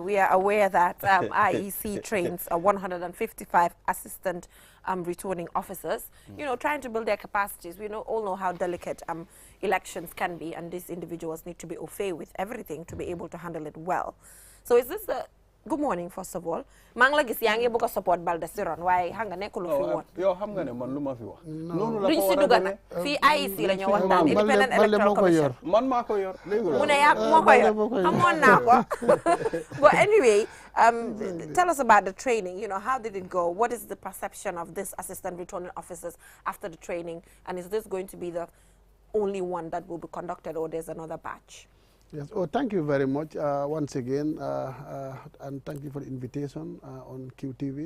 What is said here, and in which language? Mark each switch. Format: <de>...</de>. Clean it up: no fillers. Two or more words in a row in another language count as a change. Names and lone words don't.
<en>We are aware that IEC trains 155 assistant returning officers, you know, trying to build their capacities. We all know how delicate elections can be, and these individuals need to be au fait with everything to be able to handle it well. So is this the good morning, first of all.</en> <wo>Mang la gis yaangi bëgg support Balde Siron waaye xam nga nekkul fi woon. Yow xam nga ne man lu ma fi wax. Noonu la ko war a demee fii IEC la ñu waxtaan Independent Electoral Commission. Man maa ko yor. Mu ne yaa moo ko yor. Xamoon naa ko.</wo> <en>But anyway, tell us about the training. You know, how did it go? What is the perception of this assistant returning officers after the training? And is this going to be the only one that will be conducted, or there's another batch? Yes. Oh, thank you very much once again, and thank you for the invitation on QTV.</en>